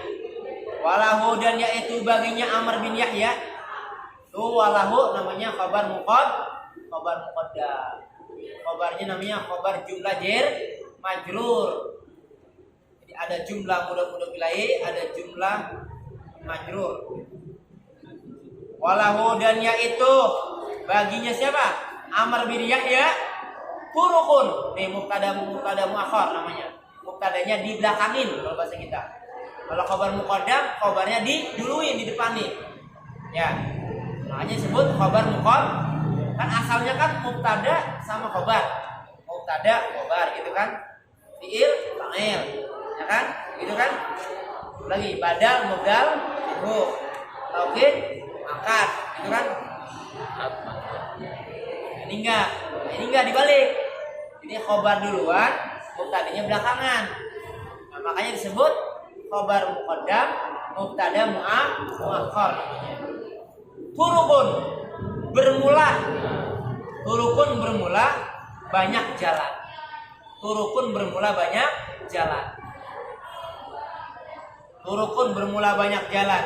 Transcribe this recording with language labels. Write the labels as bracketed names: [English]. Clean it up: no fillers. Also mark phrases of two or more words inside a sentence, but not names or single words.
[Indonesian] Itu walahu namanya [Arabic] خبر مقدم. [Indonesian] Khabarnya namanya [Arabic] خبر جملة جار مجرور. [Indonesian] Jadi ada [Arabic] جملة مضاف إليه, [Indonesian] ada [Arabic] جملة مجرور. [Indonesian] Walahu dan yaitu baginya siapa? Amr bin Yahya turukun. Nih [Arabic] مبتدأ مؤخر [Indonesian] namanya. Mubtadanya dibelakangin kalau bahasa kita. [Arabic] خبر مقدم, [Indonesian] khabarnya diduluin, di depanin. Ya. Makanya disebut [Arabic] خبر مقدم. [Indonesian] Kan asalnya kan mubtada sama khabar. Mubtada, khabar gitu kan. [Arabic] فعل، فاعل. [Indonesian] Ya kan? Gitu kan? Lagi [Arabic] بدل، مبدل, [Indonesian] itu. Taukid, angkat, gitu kan? Ini enggak dibalik. Jadi khabar duluan, mubtadanya belakangan. Nah, makanya disebut [Arabic] خبر مقدم، مبتدأ مؤخر. [Indonesian] Turukun bermula banyak jalan. Turukun bermula banyak jalan.